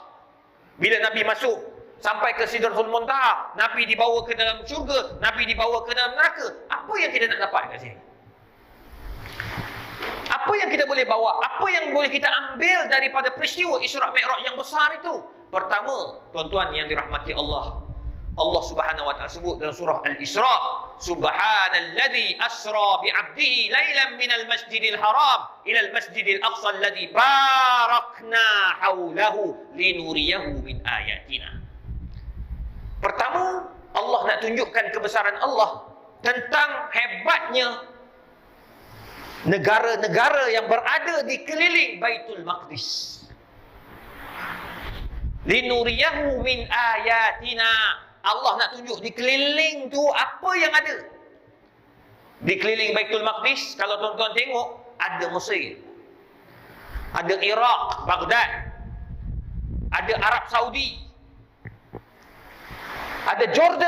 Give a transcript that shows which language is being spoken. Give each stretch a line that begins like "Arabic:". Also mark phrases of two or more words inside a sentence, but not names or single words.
Malay: Bila Nabi masuk sampai ke Sidratul Muntaha, Nabi dibawa ke dalam syurga, Nabi dibawa ke dalam neraka. Apa yang kita nak dapat kat sini? Apa yang kita boleh bawa? Apa yang boleh kita ambil daripada peristiwa Isra' Mi'raj yang besar itu? Pertama, tuan-tuan yang dirahmati Allah, Allah
Arabic: سبحانه وتعالى
Malay: sebut dalam surah Al-Isra',
Arabic: سبحان الذي أسرى بعبده ليلا من المسجد الحرام إلى المسجد الأقصى الذي باركنا حوله لنريه من آياتنا.
Malay: Pertama, Allah nak tunjukkan kebesaran Allah tentang hebatnya negara-negara yang berada di keliling Baitul Maqdis.
Arabic: لنريه من آياتنا.
Malay: Allah nak tunjuk di keliling tu apa yang ada. Di keliling Baitul Maqdis, kalau tuan-tuan tengok, ada Mesir, ada Iraq, Baghdad, ada Arab Saudi, ada Jordan.